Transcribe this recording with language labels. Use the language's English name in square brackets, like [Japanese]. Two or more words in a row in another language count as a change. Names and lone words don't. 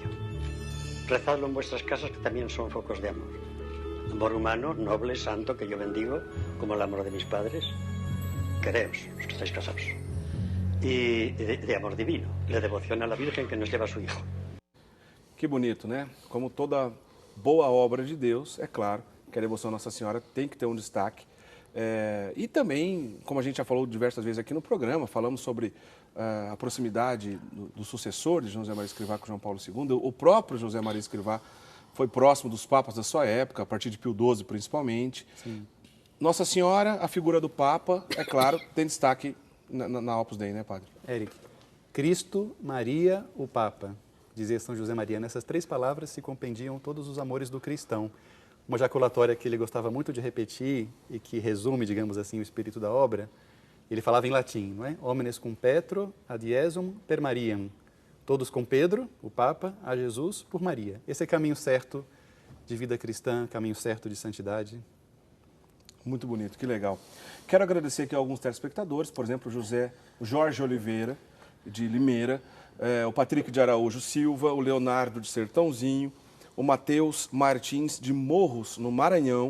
[Spanish] Rezadlo en vuestras casas, que también son focos de amor. Amor humano, noble, santo, que yo bendigo, como el amor de mis padres. Quereos, los que estáis casados. Y de amor divino, la devoción a la Virgen que nos lleva a su Hijo. [Portuguese] Que bonito, né? Como toda boa obra de Deus, é claro que a devoção a Nossa Senhora tem que ter um destaque. E também, como a gente já falou diversas vezes aqui no programa, falamos sobre a proximidade do sucessor de José Maria Escrivá com João Paulo II. O próprio José Maria Escrivá foi próximo dos papas da sua época, a partir de Pio XII principalmente. Sim. Nossa Senhora, a figura do Papa, é claro, tem destaque na Opus Dei, né, padre? Éric, Cristo, Maria, o Papa, dizia São José Maria. Nessas 3 palavras se compendiam todos os amores do cristão. Uma jaculatória que ele gostava muito de repetir e que resume, digamos assim, o espírito da obra, ele falava em latim, não é? [Latin] Homines cum Petro, ad Iesum per Mariam. [Portuguese] Todos com Pedro, o Papa, a Jesus por Maria. Esse é caminho certo de vida cristã, caminho certo de santidade. Muito bonito, que legal. Quero agradecer aqui a alguns telespectadores, por exemplo, o Jorge Oliveira, de Limeira, o Patrick de Araújo Silva, o Leonardo de Sertãozinho, o Matheus Martins de Morros, no Maranhão.